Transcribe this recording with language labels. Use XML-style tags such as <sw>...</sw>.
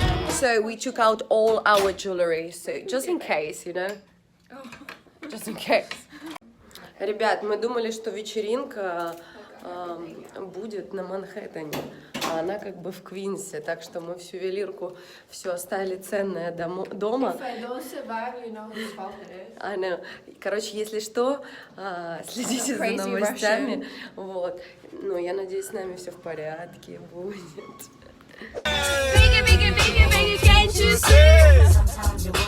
<en>So we took out all our jewelry, so just in case, you know? Just in case.</en> <ru>Ребят, мы думали, что вечеринка будет на Манхэттене, а она как бы в Квинсе, так что мы всю ювелирку, все оставили ценное дома.</ru> <en>If I don't survive, you know whose fault it is. I know.</en> <ru>Короче, если что, следите за</ru> <en>Crazy</en> <ru>новостями. Вот. Ну, я надеюсь, с нами все в порядке будет.</ru> <en>Biggie, biggie, biggie, biggie, can't you see?</en>